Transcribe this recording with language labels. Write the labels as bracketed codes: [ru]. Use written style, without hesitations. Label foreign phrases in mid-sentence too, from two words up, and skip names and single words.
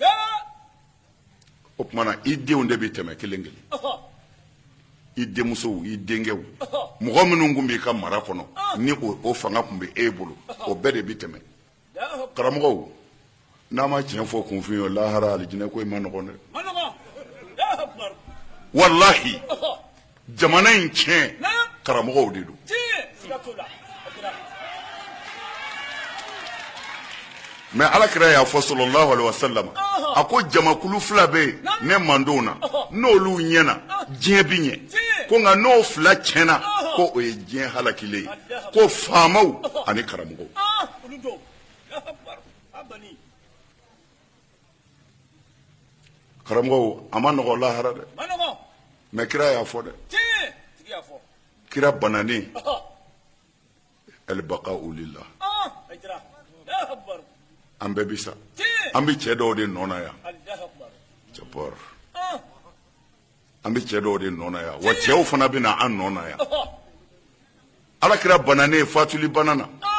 [bm] o tuma na i denw de bɛ tɛmɛ kelen kelen i denmusow i denkɛw mɔgɔ minnu kun b'i ka mara kɔnɔ ni o fanga kun bɛ e bolo o bɛɛ de bɛ tɛmɛ karamɔgɔw n'a ma tiɲɛ fɔ kunfin ye lahara alijinɛ ko i ma nɔgɔn dɛ wallahi jamana in tiɲɛ karamɔgɔw de don mais alakira y'a fɔ [ar] صلى الله عليه وسلم [bm] a ko jamakulu fila bɛ yen ne mandenw na n'olu ɲɛna diɲɛ bi ɲɛ ko nka n'o fila tiɲɛna ko o ye diɲɛ halakilen ye ko faamaw ani karamɔgɔw karamɔgɔw a ma nɔgɔ lahara dɛ mais kira y'a fɔ dɛ kira bananen [ar] البقاء لله [bm] an bɛɛ bi sa an bi cɛ dɔw de nɔ na yan cɛpɔr an bi cɛ dɔw de nɔ na yan wa cɛw fana bɛ na an nɔ na yan alakira bananen fatuli bana na